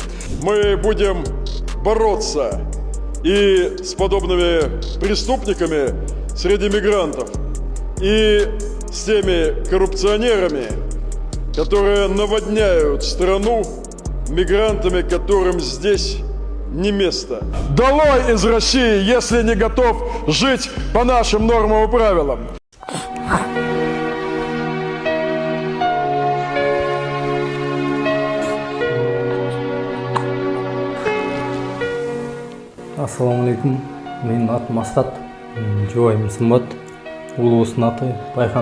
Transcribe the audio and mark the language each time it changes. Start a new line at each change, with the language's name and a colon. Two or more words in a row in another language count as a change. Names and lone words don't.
Russian: Мы будем бороться и с подобными преступниками среди мигрантов, и с теми коррупционерами, которые наводняют страну мигрантами, которым здесь не место. Долой из России, если не готов жить по нашим нормам и правилам.
Arabic: السلام عليكم.
Kyrgyz: Менин атым Асхат, жубайым Сымбат, уулубуздун аты Байхан.